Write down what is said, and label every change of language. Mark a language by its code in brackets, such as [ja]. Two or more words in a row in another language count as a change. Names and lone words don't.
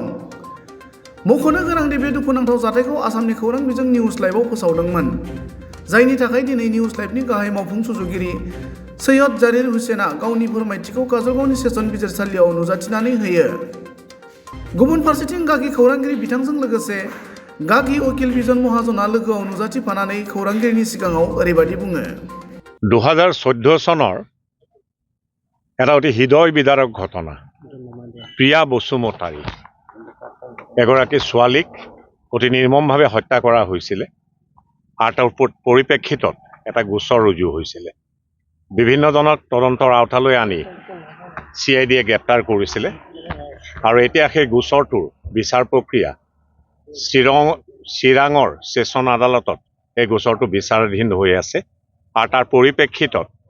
[brx] मख'नो गोनांदि बे दुखुनांथाव जाथायखौ आसामनि खौरां बिजों [en] news liveआव [brx] फोसावदोंमोन, जायनि थाखाय दिनै [en] news liveनि [brx] गाहाय मावफुं सुजुगिरि सैयद जारिर हुसेना गावनि फोरमायथिखौ काजलगावनि सेसन बिजिरसालियाव नुजाथिनानै होयो। गुबुन फारसेथिं गागि खौरांगिरि बिथांजों लोगोसे गागि उकिल बिजन महाजना लोगोआव नुजाथिफानानै खौरांगिरिनि सिगाङाव ओरैबायदि बुङो। [as] 2014 চনৰ এটা অতি হৃদয় বিদাৰক ঘটনা। প্ৰিয়া বসুমতাৰী এগৰাকী ছোৱালীক অতি নিৰ্মমভাৱে হত্যা কৰা হৈছিলে আৰু তাৰ পৰিপ্ৰেক্ষিতত এটা গোচৰ ৰুজু হৈছিলে। বিভিন্নজনক তদন্তৰ আওতালৈ আনি CIDয়ে গ্ৰেপ্তাৰ কৰিছিলে আৰু এতিয়া সেই গোচৰটোৰ বিচাৰ প্ৰক্ৰিয়া চিৰাঙৰ ছেছন আদালতত এই গোচৰটো বিচাৰাধীন হৈ আছে আৰু তাৰ পৰিপ্ৰেক্ষিতত